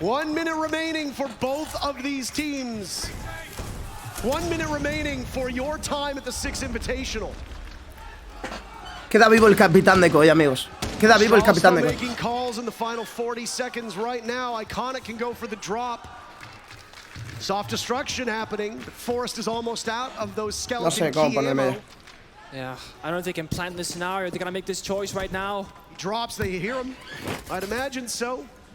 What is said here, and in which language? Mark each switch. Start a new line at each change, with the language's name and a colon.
English: 1 minute remaining for both of these teams. 1 minute remaining for your time at the 6 Invitational.
Spanish: Queda vivo el capitán de Koi, amigos. Queda vivo el capitán de Koi.
English: Making calls in the final 40 seconds right now. Iconic can go for the drop. Soft destruction happening. The Forest is almost out of those skeleton key ammo. Yeah, I don't think they can plan this scenario. They're gonna make this choice right now. He drops, they hear him. I'd imagine so.